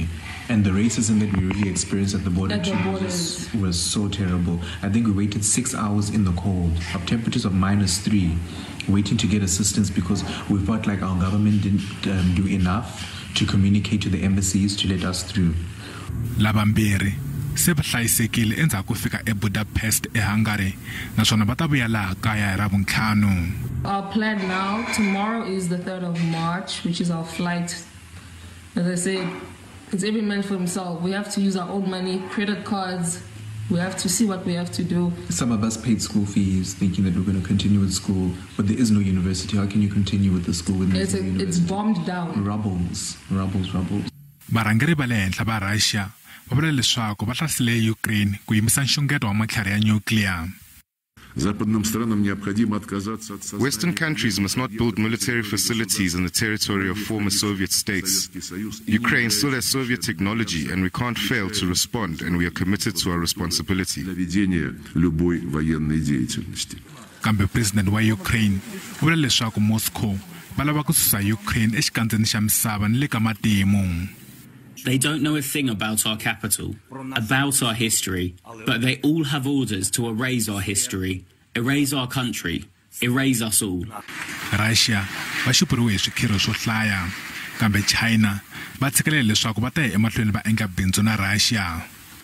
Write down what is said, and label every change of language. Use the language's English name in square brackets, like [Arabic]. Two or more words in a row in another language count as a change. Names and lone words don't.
[English] And the racism that we really experienced at the border was so terrible. I think we waited 6 hours in the cold, of temperatures of -3, waiting to get assistance because we felt like our government didn't do enough to communicate to the embassies to let us through. [Tsonga] Labambiri se va hlayisekile endzhaku fika eBudapest eHungary naswona va ta vuya laha kaya ra vuntlhanu. [English] Our plan now, tomorrow is the 3rd of March, which is our flight. As I said, it's every man for himself. We have to use our own money, credit cards. We have to see what we have to do. Some of us paid school fees thinking that we're going to continue with school, but there is no university. How can you continue with the school when there's no university? It's bombed down. Rubbles. [Tsonga] Varhangeri va le henhla va Russia va vula leswaku va hlasile Ukraine ku yimisa nxungeto wa matlhari ya nuclear. [English] Western countries must not build military facilities in the territory of former Soviet states. Ukraine still has Soviet technology and we can't fail to respond, and we are committed to our responsibility. [Tsonga] Kambe president wa Ukraine u vula leswaku Moscow va lava ku susa Ukraine exikandzeni xa misava ni le ka matimu. [English] They don't know a thing about our capital, about our history, but they all have orders to erase our history, erase our country, erase us all. [Tsonga] Russia va xupuriwe hi swikhirho swo hlaya, kambe China va tshikelela leswaku va ta ya emahlweni va endla bindzu na Russia.